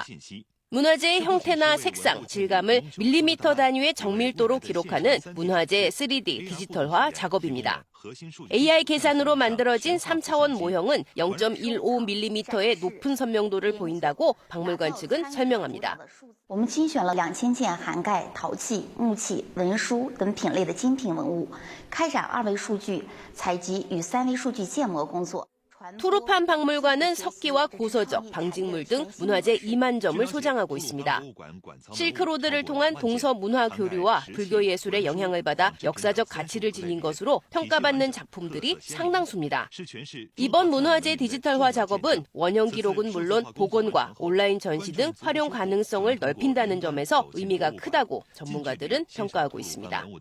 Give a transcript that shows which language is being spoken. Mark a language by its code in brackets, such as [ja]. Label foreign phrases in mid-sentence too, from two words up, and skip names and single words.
[ko] 문화재의 형태나 색상, 질감을 밀리미터 단위의 정밀도로 기록하는 문화재 3D 디지털화 작업입니다. AI 계산으로 만들어진 3차원 모형은 0.15mm의 높은 선명도를 보인다고 박물관 측은 설명합니다. [zh] 我们精选了2000件涵盖陶器、木器、文书等品类的精品文物，开展2维数据采集与3维数据建模工作。 [ko] 투르판 박물관은 석기와 고서적, 방직물 등 문화재 2만 점을 소장하고 있습니다. 실크로드를 통한 동서 문화 교류와 불교 예술의 영향을 받아 역사적 가치를 지닌 것으로 평가받는 작품들이 상당수입니다. 이번 문화재 디지털화 작업은 원형 기록은 물론 복원과 온라인 전시 등 활용 가능성을 넓힌다는 점에서 의미가 크다고 전문가들은 평가하고 있습니다.